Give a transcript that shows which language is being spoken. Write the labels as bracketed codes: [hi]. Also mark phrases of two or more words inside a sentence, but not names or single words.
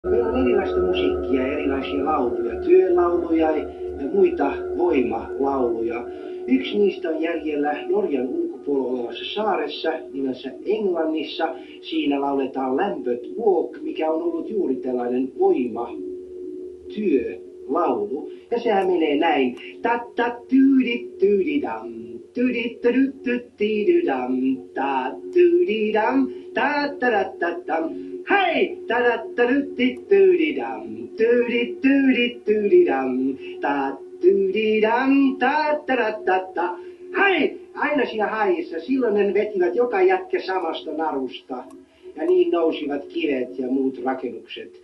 [fi] Meillä on erilaista musiikkia, erilaisia lauluja, työlauluja ja muita voimalauluja. Yksi niistä on jäljellä Norjan ulkopuolella olevassa saaressa nimessä Englannissa. Siinä lauletaan Lambeth Walk, mikä on ollut juuri tällainen voimatyölaulu. Ja sehän menee näin. Ta-ta-tyydit-tyydidam, tyydit-tydyt-tyydidam, ta-tyydidam, ta-ta-ta-ta-tam. Hei! Ta-da-ta-du-ti-du-di-dam, du-di-du-di-du-di-dam, ta-du-di-dam, ta-ta-da-ta-ta. Hei! Aina siinä haissa. Silloin ne vetivät joka jätkä samasta narusta. Ja niin nousivat kivet ja muut rakennukset.